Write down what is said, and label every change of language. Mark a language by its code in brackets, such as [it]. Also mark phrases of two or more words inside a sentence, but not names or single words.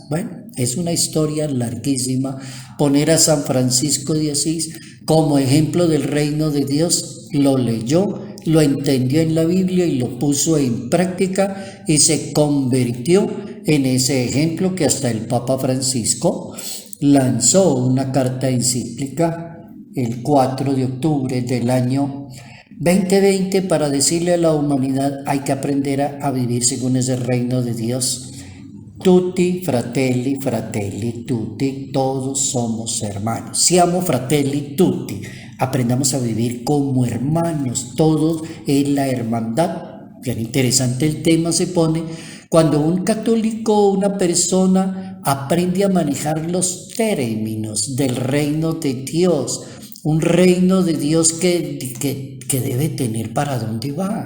[es] Bueno, es una historia larguísima. Poner a San Francisco de Asís como ejemplo del reino de Dios, lo leyó, lo entendió en la Biblia y lo puso en práctica y se convirtió en ese ejemplo que hasta el Papa Francisco lanzó una carta encíclica el 4 de octubre del año 2020 para decirle a la humanidad: hay que aprender a vivir según ese reino de Dios. [it] Tutti fratelli fratelli tutti, [es] todos somos hermanos. [it] Siamo fratelli tutti, [es] aprendamos a vivir como hermanos, todos en la hermandad. Bien interesante el tema se pone cuando un católico, una persona, aprende a manejar los términos del reino de Dios, un reino de Dios que debe tener para dónde va.